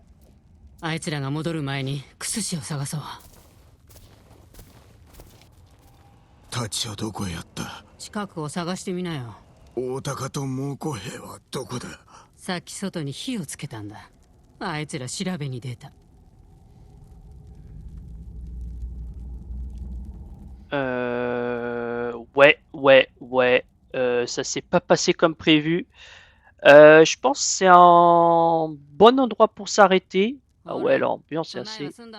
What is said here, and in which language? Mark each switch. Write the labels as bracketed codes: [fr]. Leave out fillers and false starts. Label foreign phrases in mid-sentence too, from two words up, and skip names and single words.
[ja] あいつらが戻る前にクスシを探そう。タチはどこへやった。近くを探してみなよ。大高と猛虎兵はどこだ。さっき外に火をつけたんだ。あいつら調べに出た。 [fr] Ouais. Ça s'est pas passé comme prévu. Je pense que c'est un bon endroit pour s'arrêter. Ah ouais, l'ambiance est assez...